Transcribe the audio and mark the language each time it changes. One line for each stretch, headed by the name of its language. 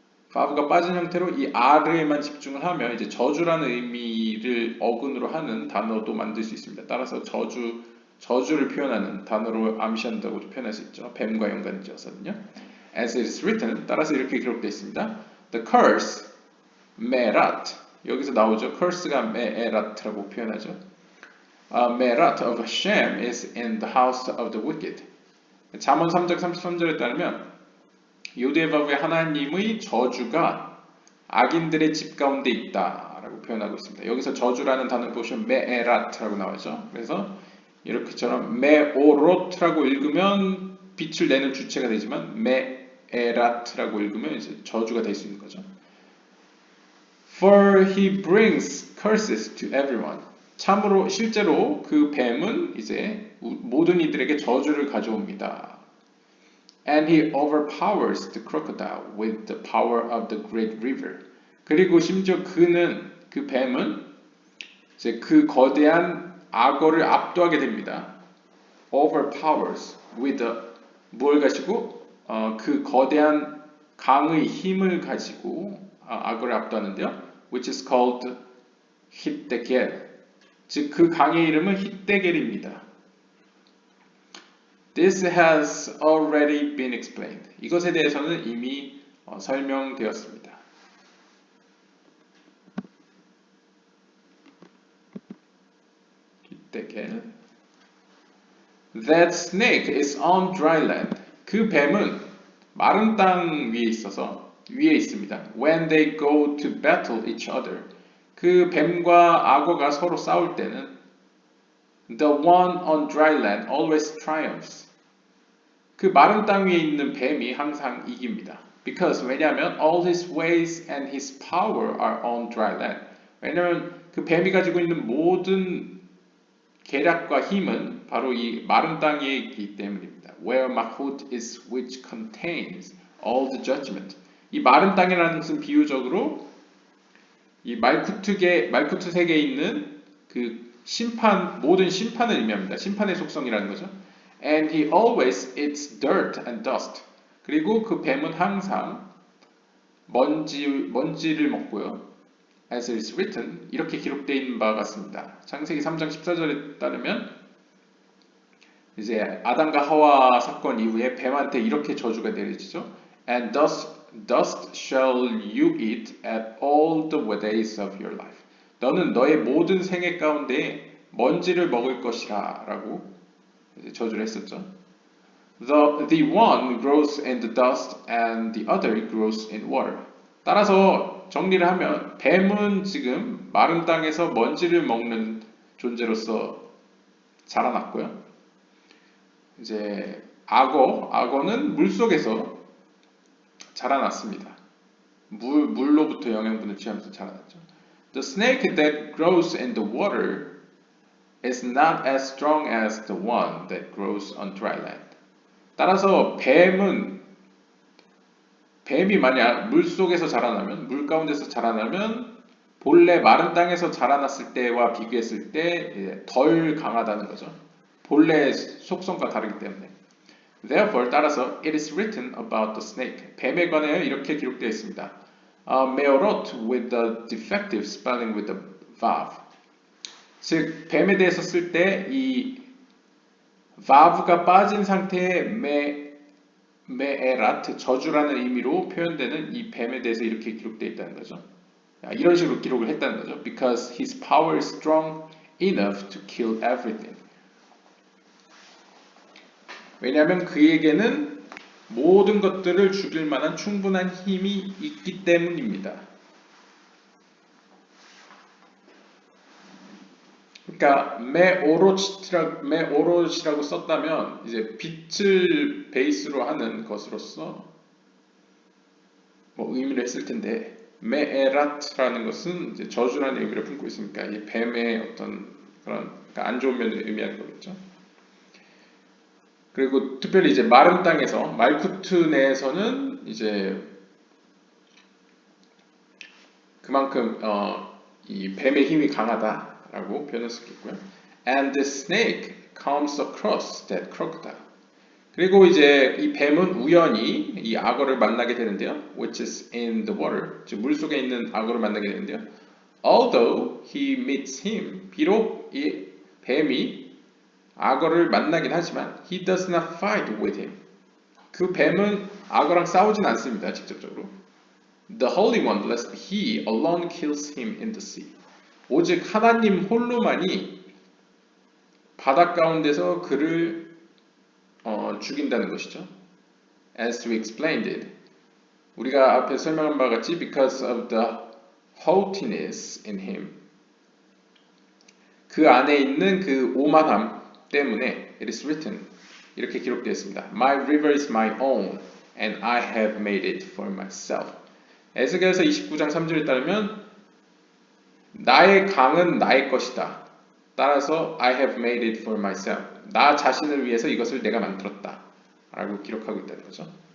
Korean: vav가 빠진 형태로 이 r에만 집중을 하면 이제 저주라는 의미를 어근으로 하는 단어도 만들 수 있습니다. 따라서 저주를 표현하는 단어로 암시한다고도 표현할 수 있죠. 뱀과 연관이 지어서는요.
English: As it is written,
Korean: 따라서 이렇게 기록되어 있습니다.
English: The curse, merat,
Korean: 여기서 나오죠. curse가 merat라고 표현하죠.
English: merat of Hashem is in the house of the wicked.
Korean: 잠언 3장 33절에 따르면 요대바브의 하나님의 저주가 악인들의 집 가운데 있다라고 표현하고 있습니다. 여기서 저주라는 단어를 보시면 메에라트라고 나오죠. 그래서 이렇게처럼 메오로트라고 읽으면 빛을 내는 주체가 되지만 메에라트라고 읽으면 이제 저주가 될 수 있는 거죠.
English: For he brings curses to everyone.
Korean: 참으로 실제로 그 뱀은 이제 모든 이들에게 저주를 가져옵니다.
English: And he overpowers the crocodile with the power of the great river.
Korean: 그리고 심지어 그 뱀은 이제 그 거대한 악어를 압도하게 됩니다.
English: Overpowers with
Korean: 뭘 가지고 그 거대한 강의 힘을 가지고 악어를 압도하는데요.
English: Which is called 히데겔.
Korean: 즉 그 강의 이름은 히데겔입니다.
English: This has already been explained.
Korean: 이것에 대해서는 이미 설명되었습니다. 히데겔.
English: That snake is on dry land.
Korean: 그 뱀은 마른 땅 위에 있습니다.
English: When they go to battle each other.
Korean: 그 뱀과 악어가 서로 싸울 때는
English: The one on dry land always triumphs.
Korean: 그 마른 땅 위에 있는 뱀이 항상 이깁니다.
English: Because
Korean: 왜냐하면
English: all his ways and his power are on dry land.
Korean: 왜냐하면 그 뱀이 가지고 있는 모든 계략과 힘은 바로 이 마른 땅에 있기 때문입니다.
English: Where Mahut is which contains all the judgment.
Korean: 이 마른 땅이라는 것은 비유적으로 이 말쿠트 세계에 있는 그 심판, 모든 심판을 의미합니다. 심판의 속성이라는 거죠.
English: And he always eats dirt and dust.
Korean: 그리고 그 뱀은 항상 먼지를 먹고요.
English: As it is written,
Korean: 이렇게 기록되어 있는 바가 같습니다. 창세기 3장 14절에 따르면 이제 아담과 하와 사건 이후에 뱀한테 이렇게 저주가 내려지죠.
English: And dust shall you eat at all the days of your life.
Korean: 너는 너의 모든 생애 가운데 먼지를 먹을 것이라 라고 이제 저주를 했었죠.
English: The one grows in the dust and the other grows in water.
Korean: 따라서 정리를 하면 뱀은 지금 마른 땅에서 먼지를 먹는 존재로서 자라났고요. 이제 악어는 물 속에서 자라났습니다. 물로부터 영양분을 취하면서 자라났죠.
English: The snake that grows in the water is not as strong as the one that grows on dry land.
Korean: 따라서 뱀이 만약 물 속에서 자라나면, 물 가운데서 자라나면 본래 마른 땅에서 자라났을 때와 비교했을 때 덜 강하다는 거죠. 본래 속성과 다르기 때문에.
English: Therefore,
Korean: 따라서
English: it is written about the snake.
Korean: 뱀에 관하여 이렇게 기록되어 있습니다.
English: Meorot with the defective spelling with the vav.
Korean: 즉 뱀에 대해서 쓸 때 이 vav가 빠진 상태의 메에라트 저주라는 의미로 표현되는 이 뱀에 대해서 이렇게 기록되어 있다는 거죠. 이런 식으로 기록을 했다는 거죠.
English: Because his power is strong enough to kill everything.
Korean: 왜냐하면 그에게는 모든 것들을 죽일 만한 충분한 힘이 있기 때문입니다. 그러니까 메오롯이라고 썼다면 이제 빛을 베이스로 하는 것으로서 뭐 의미를 했을 텐데 메에라트라는 것은 이제 저주라는 의미를 품고 있으니까 이 뱀의 어떤 그런 그러니까 안 좋은 면을 의미하는 거겠죠. 그리고 특별히 이제 마른 땅에서 말쿠트 내에서는 이제 그만큼 이 뱀의 힘이 강하다라고 표현할 수 있겠고요.
English: And the snake comes across that crocodile.
Korean: 그리고 이제 이 뱀은 우연히 이 악어를 만나게 되는데요.
English: Which is in the water.
Korean: 즉 물 속에 있는 악어를 만나게 되는데요.
English: Although he meets him.
Korean: 비록 이 뱀이 악어를 만나긴 하지만
English: he does not fight with him.
Korean: 그 뱀은 악어랑 싸우진 않습니다. 직접적으로.
English: The Holy One, blessed he alone kills him in the sea.
Korean: 오직 하나님 홀로만이 바다 가운데서 그를 죽인다는 것이죠.
English: As we explained it,
Korean: 우리가 앞에 설명한 바와 같이
English: because of the haughtiness in him,
Korean: 그 안에 있는 그 오만함 때문에
English: it is written,
Korean: 이렇게 기록되어 있습니다.
English: My river is my own and I have made it for myself.
Korean: 에스겔서 29장 3절에 따르면 나의 강은 나의 것이다. 따라서
English: I have made it for myself.
Korean: 나 자신을 위해서 이것을 내가 만들었다. 라고 기록하고 있다는 거죠.